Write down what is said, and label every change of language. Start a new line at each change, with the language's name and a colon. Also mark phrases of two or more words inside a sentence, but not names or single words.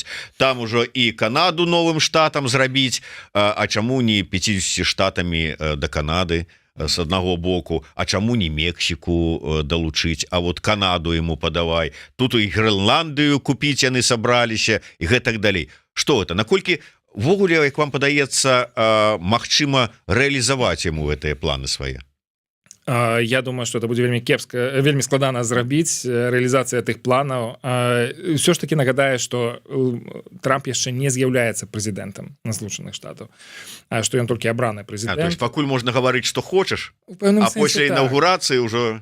Belarusian: Там ужо і Канаду новым штатам зрабіць, а чаму не 50 штатамі да Канады с аднаго боку, а чаму не Мексіку далучыць, а вот Канаду ему падавай, тут і Грэнландыю купіць яны сабраліся і гэтак далей. Што это, наколькі ввогуле, як вам падаецца, магчыма рэалізаваць яму гэтыя планы свае?
Russian: Я думаю, что это
Belarusian: будзе вельмі складана зрабіць рэалізацыя тых планаў. Ўсё ж таки нагадае, што Трамп яшчэ не з'яўляецца прэзідэнтам Злучаных Штатаў, што ён толькі абраны прэзідэнт.
Russian: То есть
Belarusian: пакуль можна гаварыць, што хочаш, а пасля інаўгурацыі ўжо...